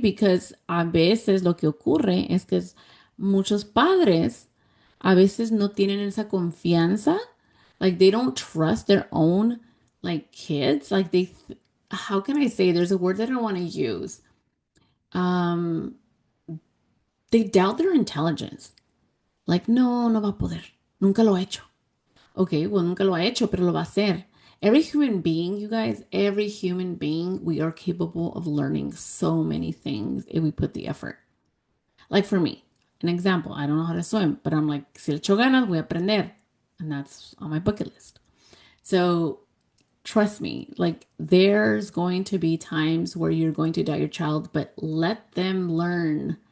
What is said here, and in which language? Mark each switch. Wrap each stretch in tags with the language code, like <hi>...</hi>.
<en>Because</en> <es>a veces lo que ocurre es que muchos padres a veces no tienen esa confianza,</es> <en>like they don't trust their own like kids, like how can I say, there's a word that I don't want to use. Um, they doubt their intelligence. Like,</en> <es>no, no va a poder. Nunca lo ha hecho.</es> <en>Okay, well,</en> <es>nunca lo ha hecho, pero lo va a hacer.</es> <en>Every human being, you guys, every human being, we are capable of learning so many things if we put the effort. Like for me, an example, I don't know how to swim, but I'm like,</en> <es>si le echo ganas, voy a aprender.</es> <en>And that's on my bucket list. So trust me, like there's going to be times where you're going to doubt your child, but let them learn.</en>